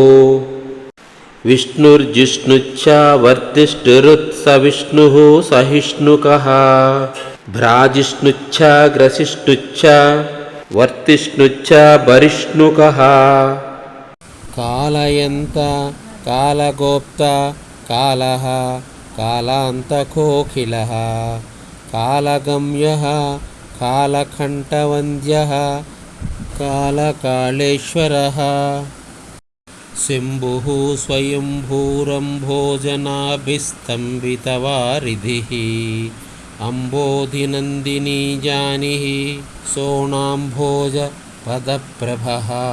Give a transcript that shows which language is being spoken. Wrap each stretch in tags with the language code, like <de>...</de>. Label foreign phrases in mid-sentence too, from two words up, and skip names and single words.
<sa>విష్ణుర్జిష్ణుశ్చ వర్తిష్ఠిరుత్స విష్ణుః సహిష్ణుకః భ్రాజిష్ణుశ్చ గ్రసిష్ణుశ్చ వర్తిష్ణుశ్చ భరిష్ణుకః. కాలయంత కాలగోప్త కాలః कालान्तकोकिलः कालगम्यः कालकण्ठवन्द्यः कालकालेश्वरः शम्भुः स्वयंभूरम्भोजनाभिस्तम्भितवारिधिः अम्बोधिनन्दिनी जानिः सोणाम्भोजपदप्रभः</sa>